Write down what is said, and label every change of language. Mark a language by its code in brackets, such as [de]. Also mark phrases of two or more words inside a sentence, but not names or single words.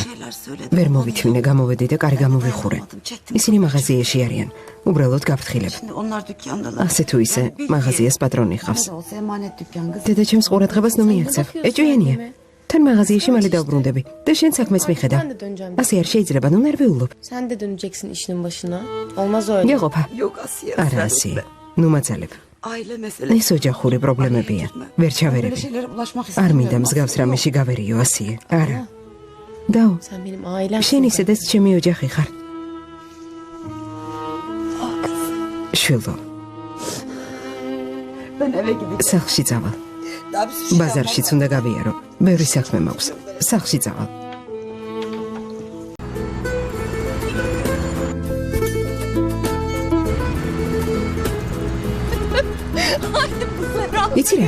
[ka] ვერ მოვითმინე, გამოვედი და კარი გამოვიხურე. ისინი მაღაზიაში არიან. უბრალოდ გაფრთხილებ. ასე თუ ისე, მაღაზიას პატრონი ხავს. დედა ჩემს ყურადღებას ნუ მიაქცევ. ეჭვიანია. თან მაღაზიაში მალე დავბრუნდები და შენ საქმეს მიხედა. ასე არ შეიძლება, ნუ ნერვიულობ. [tr] Sen de döneceksin işinin başına. Olmaz öyle. [ka] გეყოფა. არა ასიე. ნუ მაძალებ. ეს ოჯახური პრობლემებია. ვერ ჩავერები. არ მინდა მსგავს რამეში გავერიო ასიე. არა. დაუ. [tr] Sen benim ailem. [ka] შენ ისედაც ჩემი ოჯახი ხარ. შვილო. სახლში წავალ. ბაზარშიც უნდა გავიარო. ბევრი საქმე მაქვს. სახლში წავალ. იცი რა?